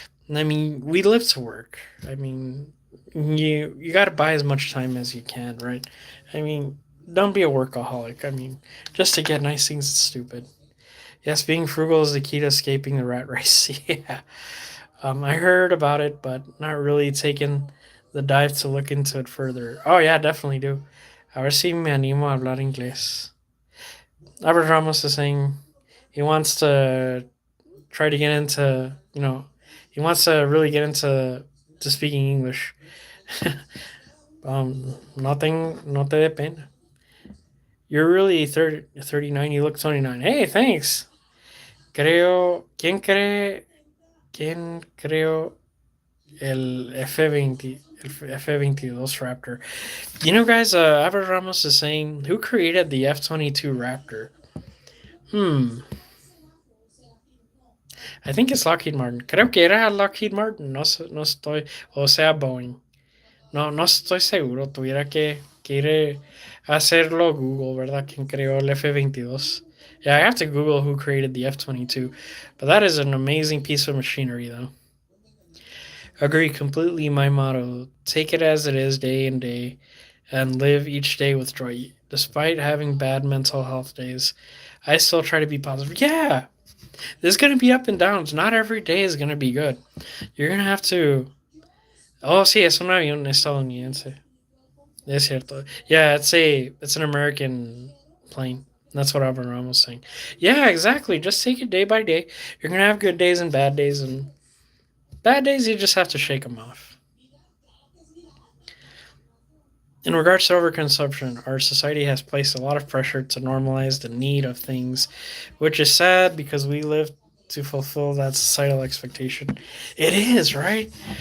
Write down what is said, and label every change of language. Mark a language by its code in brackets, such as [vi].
[en] And I mean, we live to work. I mean, you got to buy as much time as you can, right? I mean, don't be a workaholic. I mean, just to get nice things is stupid. Yes, being frugal is the key to escaping the rat race. Yeah. I heard about it, but not really taken the dive to look into it further. Oh, yeah, definitely do. [es] A ver si me animo a hablar inglés. [en] Albert Ramos is saying he wants to try to get into, he wants to really get into to speaking English. Nothing, [es] no te depende. [en] You're really 39, you look 29. Hey, thanks. [es] ¿Quién creo el F20, el F-22 Raptor? [en] Guys, Albert Ramos is saying, who created the F-22 Raptor? Hmm, I think it's Lockheed Martin. [es] Creo que era Lockheed Martin, no estoy, o sea, Boeing. No estoy seguro, tuviera que ir a hacerlo Google, ¿verdad? ¿Quién creó el F-22? [en] Yeah, I have to Google who created the F-22, but that is an amazing piece of machinery, though. Agree completely. My motto: take it as it is, day in day, and live each day with joy. Despite having bad mental health days, I still try to be positive. Yeah, there's gonna be up and downs. Not every day is gonna be good. You're gonna have to. Oh, [es] sí, es un avión estadounidense. Es cierto. [en] Yeah, it's an American plane. That's what Abraham was saying. Yeah, exactly. Just take it day by day. You're gonna have good days and bad days you just have to shake them off. In regards to overconsumption, our society has placed a lot of pressure to normalize the need of things, which is sad because we live to fulfill that societal expectation. It is, right?